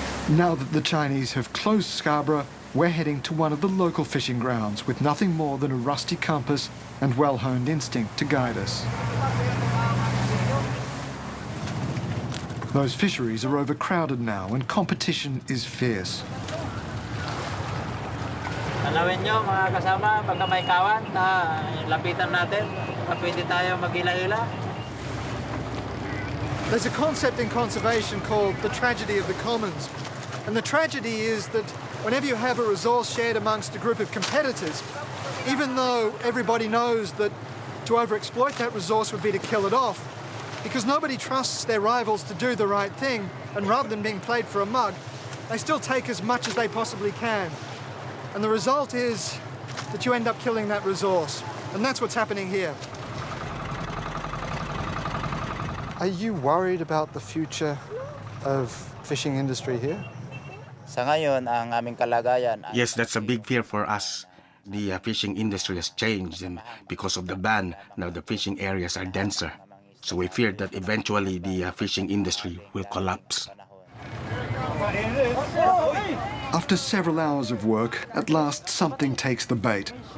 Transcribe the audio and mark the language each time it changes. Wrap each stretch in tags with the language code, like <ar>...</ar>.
<en>Now that the Chinese have closed Scarborough, we're heading to one of the local fishing grounds with nothing more than a rusty compass and well-honed instinct to guide us. Those fisheries are overcrowded now and competition is fierce.</en> <tl>Tanawin nyo mga kasama, pagka may kawan na lapitan natin, pwede tayo maghila-hila.</tl> <en>There's a concept in conservation called the tragedy of the commons. And the tragedy is that whenever you have a resource shared amongst a group of competitors, even though everybody knows that to overexploit that resource would be to kill it off, because nobody trusts their rivals to do the right thing, and rather than being played for a mug, they still take as much as they possibly can. And the result is that you end up killing that resource. And that's what's happening here. Are you worried about the future of fishing industry here?</en> <tl>Sa ngayon, ang aming kalagayan...</tl> <en>Yes, that's a big fear for us. The fishing industry has changed, and because of the ban, now the fishing areas are denser. So we fear that eventually the fishing industry will collapse. After several hours of work, at last something takes the bait.</en>